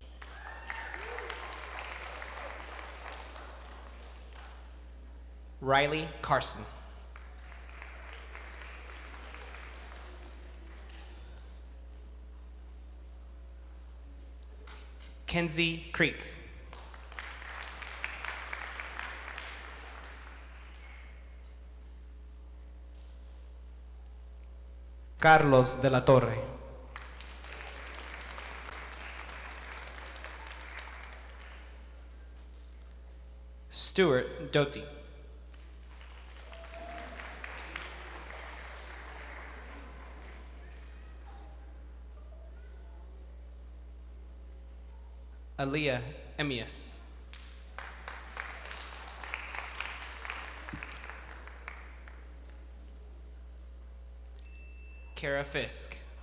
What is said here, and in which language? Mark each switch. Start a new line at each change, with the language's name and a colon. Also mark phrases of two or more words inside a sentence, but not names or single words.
English: Riley Carson. Kenzie Creek. Carlos de la Torre. Stuart Doty. Aaliyah Emius. Kara Fisk.